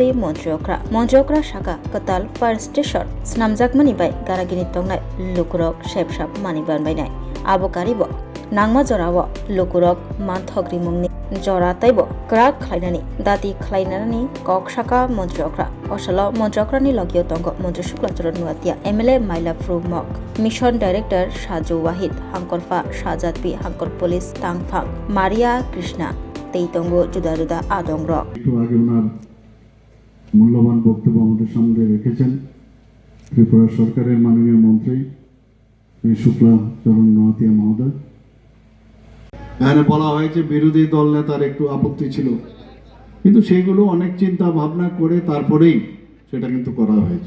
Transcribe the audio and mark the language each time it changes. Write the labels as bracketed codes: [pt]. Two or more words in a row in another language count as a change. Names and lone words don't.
[trp] मन्त्रियक्रा साका कताल फायर स्टेशन स्नामजाकमानि बाय गारागिनि तंनाय लुकुरक शेपसाप मानि बानबायनाय आबकारिबो नांमा जराव लुकुरक मानथग्रि मुंनि जरा ताइबो क्राक खालायनानै दाति खालायनानै कक साका मन्त्रियक्रा असल मन्त्रियक्रानि लगियो तंग मन्त्री शुक्लाचरण नुवातिया एमएलए माइलाफ्रु मक मिशन डाइरेक्टर साजु वाहिद हांकरफा शाहजादबी हांकर पुलिस तांफां मारिया कृष्णा तेईतंगो जुदा जुदा आदंग [bn] একটু আগে ওনার মূল্যবান বক্তব্য আমাদের সামনে রেখেছেন ত্রিপুরা সরকারের মাননীয় মন্ত্রী শ্রী শুক্লাচরণ নোয়াতিয়া মহোদয়। এখানে বলা হয়েছে বিরোধী দল নেতার একটু আপত্তি ছিল, কিন্তু সেগুলো অনেক চিন্তা ভাবনা করে তারপরেই সেটা কিন্তু করা হয়েছে।